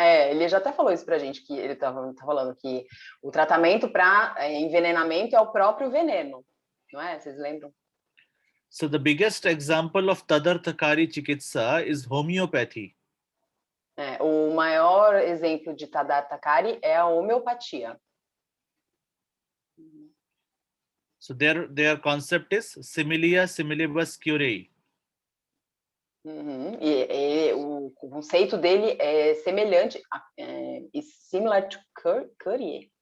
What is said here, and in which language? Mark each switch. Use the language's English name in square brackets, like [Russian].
[Portuguese] Ele já até falou isso pra gente, que ele tá falando que o tratamento para envenenamento é o próprio veneno, não é? Vocês lembram? [English] So the biggest example of tadarthakari chikitsa is homeopathy. [Portuguese] O maior exemplo de tadarthakari é a homeopatia. [English] So their concept is [Latin] similia similibus curae. [Portuguese] E o conceito dele é semelhante, [English] similar to curie.